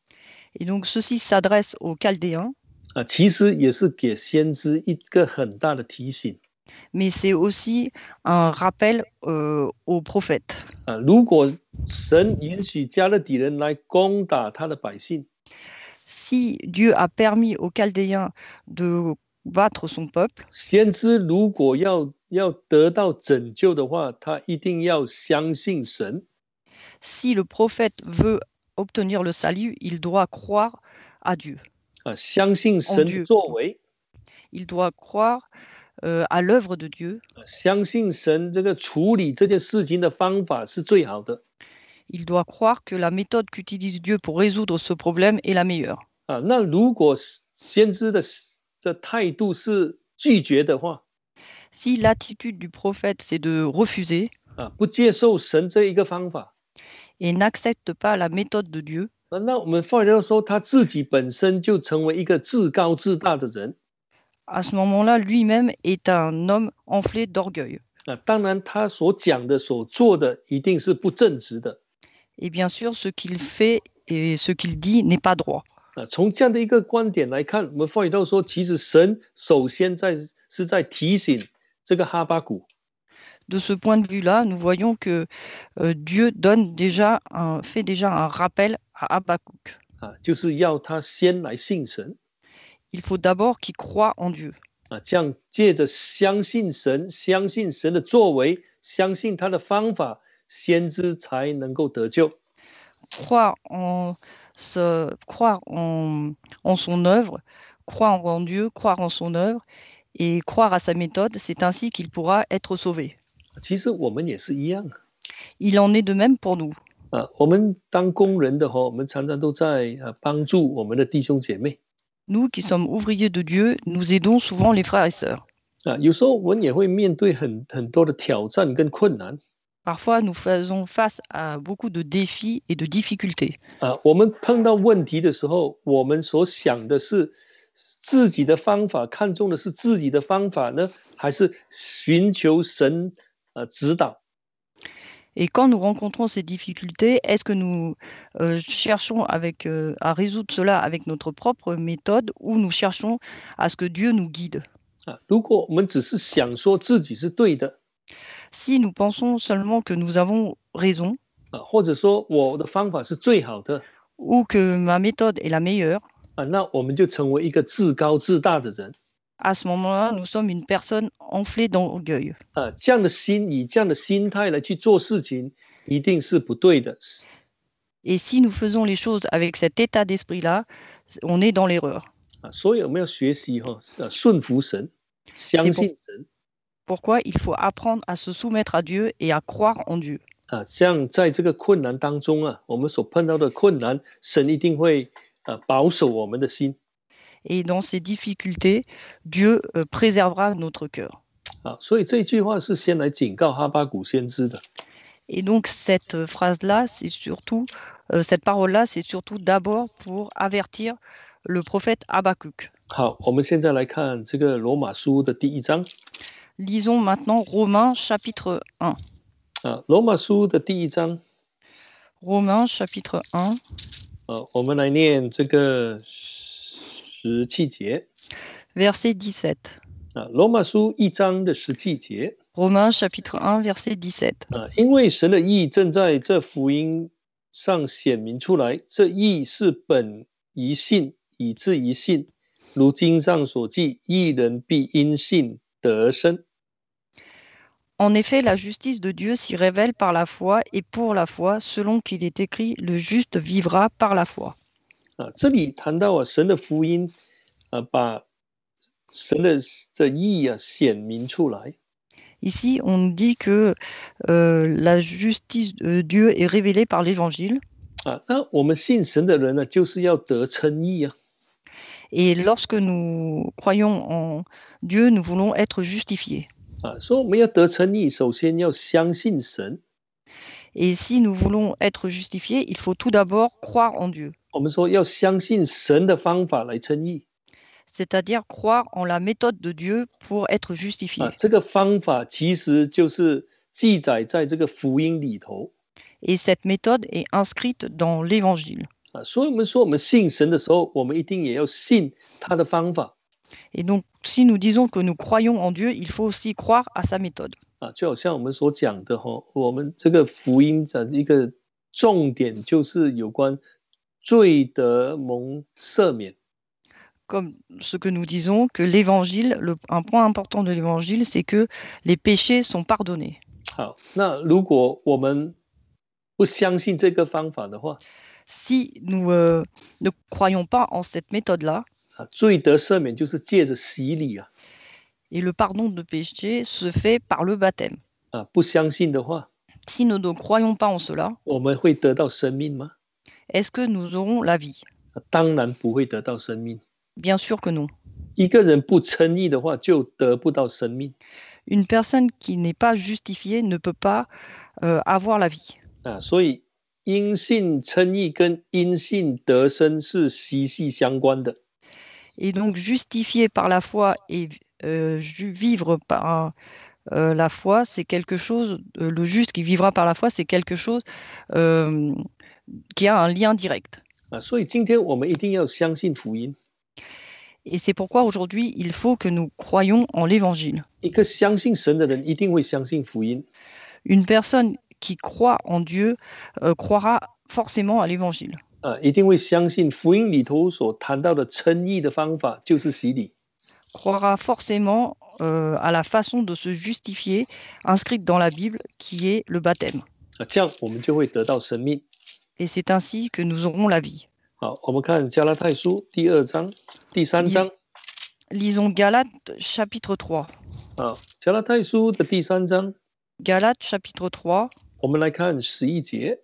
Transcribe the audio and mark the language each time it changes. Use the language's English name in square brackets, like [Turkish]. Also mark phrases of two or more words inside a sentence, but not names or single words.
[French] Et donc ceci s'adresse aux Chaldéens, [Chinese] 其实也是给先知一个很大的提醒 [French] mais c'est aussi un rappel aux prophètes. [Chinese] 如果神允许加勒底人来攻打他的百姓 [French] Si Dieu a permis aux Chaldéens de battre son peuple, [Chinese] 先知如果要得到拯救的话，他一定要相信神 [French] si le prophète veut obtenir le salut, il doit croire à Dieu. [Chinese] 相信神的作为 [French] Il doit croire à l'œuvre de Dieu. [Chinese] 相信神这个处理这件事情的方法是最好的 [French] Il doit croire que la méthode qu'utilise Dieu pour résoudre ce problème est la meilleure. [Chinese] 那如果先知的态度是拒绝的话 [French] Si l'attitude du prophète, c'est de refuser [Chinese] 不接受神这一个方法 [French] et n'accepte pas la méthode de Dieu, [Chinese] 那我们换句话说，他自己本身就成为一个自高自大的人 [French] à ce moment-là, lui-même est un homme enflé d'orgueil. [Chinese] 当然他所讲的所做的一定是不正直的 [French] Et bien sûr, ce qu'il fait et ce qu'il dit n'est pas droit. [Chinese] 从这样的一个观点来看，我们发觉到说，其实神首先是在提醒这个哈巴谷 [French] De ce point de vue-là, nous voyons que Dieu fait déjà un rappel à Habakkuk. [Chinese] 就是要他先来信神 [French] Il faut d'abord qu'il croie en Dieu. [Chinese] 这样借着相信神的作为，相信他的方法，先知才能够得救。 [French] Croire en son œuvre, croire en Dieu, croire en son œuvre et croire à sa méthode, c'est ainsi qu'il pourra être sauvé. [Chinese] 其实我们也是一样 [French] Il en est de même pour nous. [Chinese] 我们当工人的我们常常都在帮助我们的弟兄姐妹 [French] Nous qui sommes ouvriers de Dieu, nous aidons souvent les frères et sœurs. [Chinese] 有时候我们也会面对很多的挑战跟困难 [French] Parfois, nous faisons face à beaucoup de défis et de difficultés. [Chinese] 我们碰到问题的时候，我们所想的是自己的方法，看重的是自己的方法呢，还是寻求神指导？ [French] Et quand nous rencontrons ces difficultés, est-ce que nous cherchons à résoudre cela avec notre propre méthode ou nous cherchons à ce que Dieu nous guide? [Chinese] 如果我们只是想说自己是对的， [French] Si nous pensons seulement que nous avons raison [Chinese] 或者说我的方法是最好的， [French] ou que ma méthode est la meilleure, [Chinese] 那我们就成为一个自高自大的人。 [French] à ce moment-là, nous sommes une personne enflée d'orgueil. [Chinese] 这样的以这样的心态来去做事情，一定是不对的。 [French] Et si nous faisons les choses avec cet état d'esprit-là, on est dans l'erreur. [Chinese] 所以我们要学习顺服神，相信神。 [French] Pourquoi il faut apprendre à se soumettre à Dieu et à croire en Dieu. [Chinese] 这样在这个困难当中我们所碰到的困难，神一定会保守我们的心。 [French] Et dans ces difficultés, Dieu préservera notre cœur. [Chinese] 所以这句话是先来警告哈巴谷先知的。 [French] Et donc cette phrase-là, c'est surtout, cette parole-là, c'est surtout d'abord pour avertir le prophète Habakkuk. [Chinese] 好，我们现在来看这个罗马书的第1章。 [French] Lisons maintenant Romains chapitre 1. [Chinese] 罗马书的第1章 [French] Romains chapitre 1, [Chinese] 我们来念这个17节 [French] verset 17. [Chinese] 罗马书1章的17节 [French] Romains chapitre 1, verset 17. [Chinese] 因为神的义正在这福音上显明出来，这义是本于信，以致于信，如经上所记，义人必因信得生。 [French] En effet, la justice de Dieu s'y révèle par la foi, et pour la foi, selon qu'il est écrit, le juste vivra par la foi. [Chinese] 这里谈到神的福音把神的这义显明出来。 [French] Ici, on nous dit que la justice de Dieu est révélée par l'Évangile. [Chinese] 那我们信神的人呢，就是要得称义啊。 [French] Et lorsque nous croyons en Dieu, nous voulons être justifiés. [Chinese] 所以我们要得称义，首先要相信神。 [French] Et si nous voulons être justifiés, il faut tout d'abord croire en Dieu. [Chinese] 我们说要相信神的方法来称义。 [French] C'est-à-dire croire en la méthode de Dieu pour être justifié. [Chinese] 这个方法其实就是记载在这个福音里头。 [French] Et cette méthode est inscrite dans l'Évangile. [Chinese] 所以我们说我们信神的时候，我们一定也要信他的方法。 [French] Et donc, si nous disons que nous croyons en Dieu, il faut aussi croire à sa méthode. [Chinese] 就好像我们所讲的我们这个福音的一个重点就是有关罪得蒙赦免。 [French] Comme ce que nous disons, que l'Évangile, un point important de l'Évangile, c'est que les péchés sont pardonnés. [Chinese] 好，那如果我们不相信这个方法的话， [French] Si nous ne croyons pas en cette méthode-là, [Chinese] 罪得赦免就是借着洗礼啊。 [French] et le pardon de péché se fait par le baptême. [Chinese] 不相信的话， [French] Si nous ne croyons pas en cela, [Chinese] 我们会得到生命吗？ [French] est-ce que nous aurons la vie? [Chinese] 当然不会得到生命。 [French] Bien sûr que non. [Chinese] 一个人不称义的话，就得不到生命。 [French] Une personne qui n'est pas justifiée ne peut pas avoir la vie. [Chinese] 所以因信称义跟因信得生是息息相关的。 [French] Et donc justifié par la foi et vivre par la foi, c'est quelque chose, le juste qui vivra par la foi, c'est quelque chose qui a un lien direct. [Chinese] 所以今天我们一定要相信福音。 [French] Et c'est pourquoi aujourd'hui, il faut que nous croyions en l'Évangile. [Chinese] 一个相信神的人一定会相信福音。 [French] Une personne qui croit en Dieu croira forcément à l'Évangile. [Chinese] 一定会相信福音里头所谈到的称义的方法就是洗礼。 [French] Croira forcément à la façon de se justifier inscrite dans la Bible, qui est le baptême. [Chinese] 这样我们就会得到生命。 [French] Et c'est ainsi que nous aurons la vie. [Chinese] 好，我们看加拉太书第2章、第3章。 [French] Lisons Galates chapitre 3. [Chinese] 加拉太书的第3章。 [French] Galates chapitre 3. [Chinese] 我们来看11节。